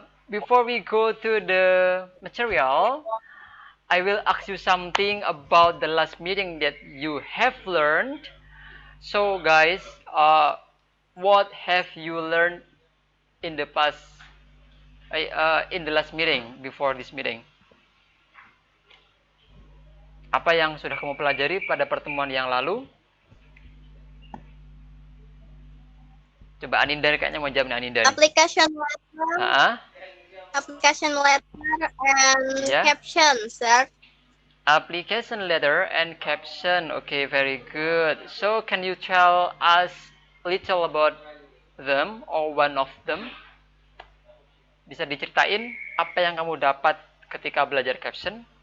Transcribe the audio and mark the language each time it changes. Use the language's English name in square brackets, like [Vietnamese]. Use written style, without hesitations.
[English] Before we go to the material, I will ask you something about the last meeting that you have learned. So, guys, what have you learned in the past, in the last meeting before this meeting? [Indonesian] Apa yang sudah kamu pelajari pada pertemuan yang lalu? Coba Aninda kayaknya mau jawab nih Aninda. [English] Application letter. Application letter and caption, sir. Application letter and caption. Okay, very good. So, can you tell us little about them or one of them? [Indonesian] Bisa diceritain apa yang kamu dapat ketika belajar caption?